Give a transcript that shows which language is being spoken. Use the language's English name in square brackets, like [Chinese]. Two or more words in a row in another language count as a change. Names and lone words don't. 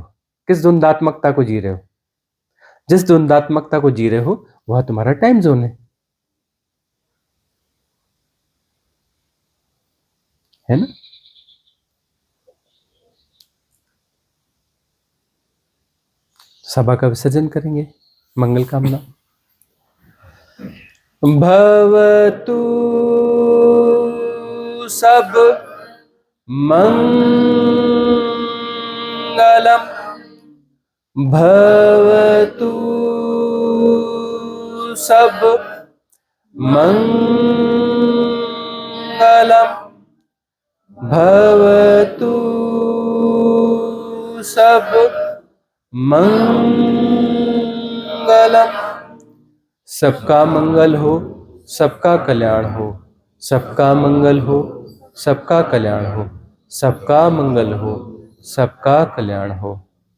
[Hindi] किस द्वंद्वात्मकता को जी रहे हो? जिस द्वंद्वात्मकता को जी रहे हो वह तुम्हारा [English] time zone [Hindi] है ना। सभा का विसर्जन करेंगे। मंगल कामना। [Pali] भवतु सब मंगलम, भवतु सब मंगलम, भवतु सब मंगलम। [Hindi] सबका मंगल हो, सबका कल्याण हो, सबका मंगल हो, सबका कल्याण हो, सबका मंगल हो, सबका कल्याण हो।